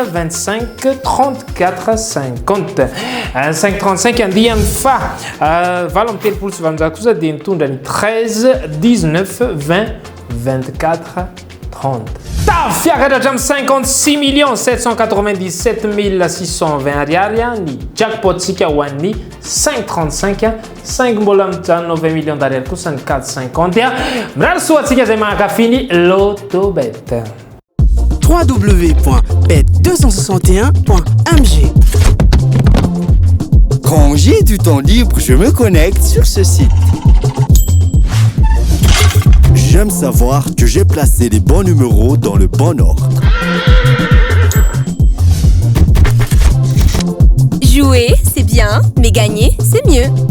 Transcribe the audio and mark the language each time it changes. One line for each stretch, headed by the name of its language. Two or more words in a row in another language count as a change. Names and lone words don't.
Malagasy: 25 34 50 535 andihany fa valo amin'ny telopolo sy valonjato kosa dia nitondra ny 13 19 20 24 30 tafiakatra hatramin'ny 56 797 620 ariary ny jackpot tsika ho an'ny 535 5 mbola mijanona 20
French: millions d'ariary
Malagasy: kosa ny 450 mirary soatsika izay mankafiny Lotobet. www.bet261.mg.
French: Quand j'ai du temps libre, je me connecte sur ce site. J'aime savoir que j'ai placé les bons numéros dans le bon ordre. Jouer, c'est bien, mais gagner, c'est mieux.